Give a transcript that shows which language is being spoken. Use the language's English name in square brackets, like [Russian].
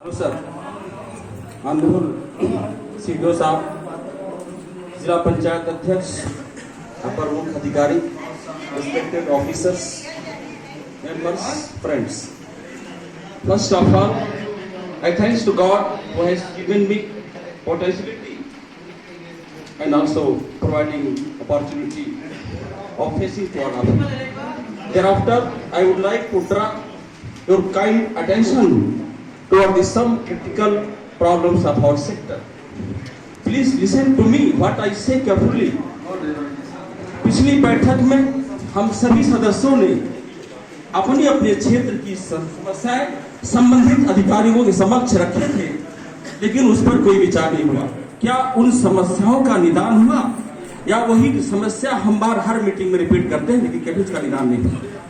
[Hindi] Hello sir, honourable CDO साहब, जिला पंचायत अध्यक्ष, अपर मुख्य अधिकारी, respected officers, members, friends. [English] First of all, I thanks to God who has given me potentiality and also providing opportunity of facing to our other. Thereafter, I would like to draw your kind attention toward the some critical problems of our sector. Please listen to me what I say carefully. [Hindi] पिछली बैठक में हम सभी सदस्यों ने अपने अपने क्षेत्र की समस्याएं संबंधित अधिकारियों के समक्ष रखे थे, लेकिन उस पर कोई विचार नहीं हुआ. क्या उन समस्याओं का निदान हुआ या वही समस्या हम बार हर मीटिंग में रिपीट करते हैं लेकिन कभी उसका निदान नहीं हुआ?